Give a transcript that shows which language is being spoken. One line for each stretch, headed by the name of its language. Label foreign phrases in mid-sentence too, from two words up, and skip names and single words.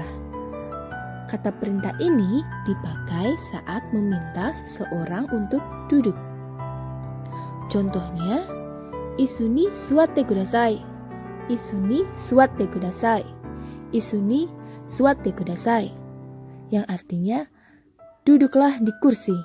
Indonesian: Kata perintah ini dipakai saat meminta seseorang untuk duduk. Contohnya,
Japanese: 椅子に座ってください. 椅子に座ってください。椅子に座ってください.
Indonesian: Yang artinya duduklah di kursi.